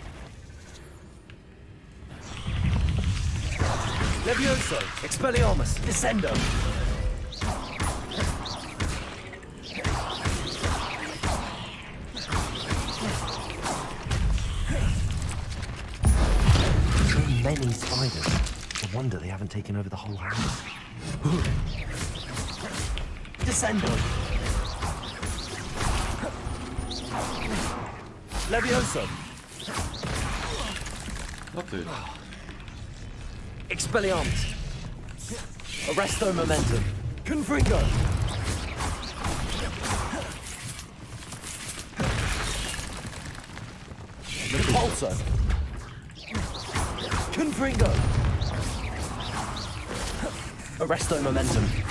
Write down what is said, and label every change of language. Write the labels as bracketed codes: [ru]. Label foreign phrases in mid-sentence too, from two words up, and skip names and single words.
[pl] Levioso, Expelliarmus, Descendo. [en] So many spiders. No wonder they haven't taken over the whole house. [pl] Descendo. Levioso. No ty. Expelliarmus. Arresto momentum. Confringo. Repulso. Confringo. Arresto momentum.